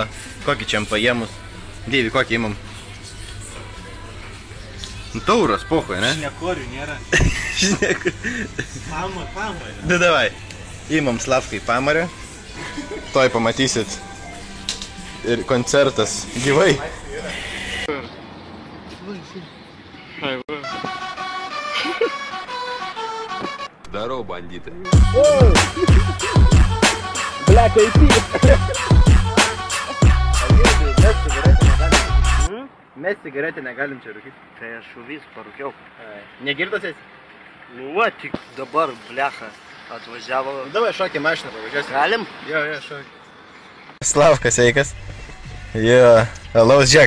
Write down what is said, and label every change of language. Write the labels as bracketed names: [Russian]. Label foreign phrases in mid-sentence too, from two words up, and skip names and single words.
[Lithuanian] Kokį čia paėmus. Dievi, kokį imam? Tauros, pohui, ne? Šnekorių nėra. Pamarė. Nu, davai. Imam Slavkai pamarę. Toj pamatysit. Ir koncertas gyvai. [Russian] Здорово, бандиты. [Lithuanian] Black AP. Mes cigaretę negalim čia rūkyti. Tai aš jau vis parūkiau. Negirdas esi? Nu va, tik dabar blecha atvažiavo. Davai šokį mašiną pavažiuosim. Galim? Jo, šokį. Slavkas, sveikas. Jo, alaus, žiūrėk.